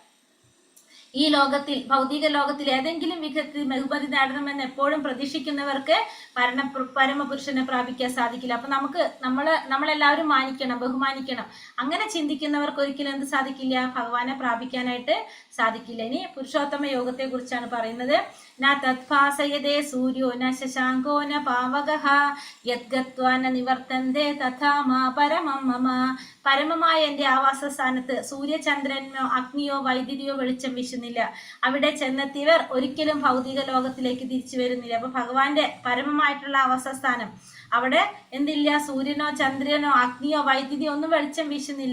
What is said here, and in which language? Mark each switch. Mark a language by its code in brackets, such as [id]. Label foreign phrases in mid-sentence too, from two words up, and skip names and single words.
[ml] ഈ ലോകത്തിൽ, ഭൗതിക ലോകത്തിൽ ഏതെങ്കിലും വിധത്തിൽ ബഹുമതി നേടണമെന്ന് എപ്പോഴും പ്രതീക്ഷിക്കുന്നവർക്ക് പരമപുരുഷനെ പ്രാപിക്കാൻ സാധിക്കില്ല. അപ്പൊ നമ്മളെല്ലാവരും മാനിക്കണം, ബഹുമാനിക്കണം. അങ്ങനെ ചിന്തിക്കുന്നവർക്ക് ഒരിക്കലും എന്ത് സാധിക്കില്ല? ഭഗവാനെ പ്രാപിക്കാനായിട്ട് സാധിക്കില്ല. ഇനി പുരുഷോത്തമ യോഗത്തെ കുറിച്ചാണ് പറയുന്നത്. [sa] न तद्भासयते सूर्यो न शशाङ्को न पावकः यद्गत्वा न निवर्तन्ते तथा मा परमं मम. [ml] പരമമായ എന്റെ ആവാസസ്ഥാനത്ത് സൂര്യചന്ദ്രനോ അഗ്നിയോ വൈദ്യുതിയോ വെളിച്ചം വീശുന്നില്ല. അവിടെ ചെന്നെത്തിയവർ ഒരിക്കലും ഭൗതിക ലോകത്തിലേക്ക് തിരിച്ചു വരുന്നില്ല. അപ്പൊ ഭഗവാന്റെ പരമമായിട്ടുള്ള ആവാസസ്ഥാനം, അവിടെ എന്തില്ല? സൂര്യനോ ചന്ദ്രനോ അഗ്നിയോ വൈദ്യുതിയോ ഒന്നും വെളിച്ചം വീശുന്നില്ല.